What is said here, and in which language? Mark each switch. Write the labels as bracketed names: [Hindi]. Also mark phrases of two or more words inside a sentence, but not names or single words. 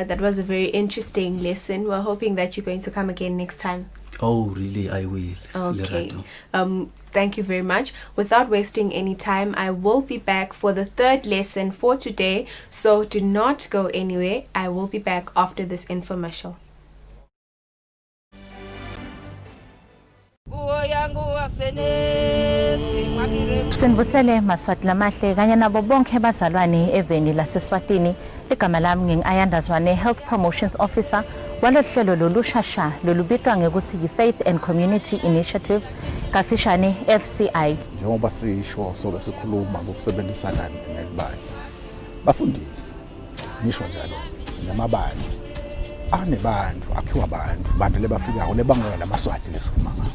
[English] That was a very interesting lesson. We're hoping that you're going to come again next time. Oh, really? I will. Okay. Lerato. Thank you very much. Without wasting any time, I will be back for the 3rd lesson for today. So do not go anywhere. I will be back after this infomercial. [Swati] Sinibusele maswati lamahle kanye nabo bonke bazalwane eveni laseswatini. Igama lami ngingayandazwane [English] Health Promotions Officer [Swati] walohlelo lolushasha lolubitwa ngekuthi yi-Faith and Community Initiative kafishane FCI. Njengoba sisho soke sikhuluma ngokusebenzisana nelibali. Bafundisi nisho njalo namabali anebantu akhiwa abantu lebafikayo lebangela lamaswati lesikhuluma ngawo.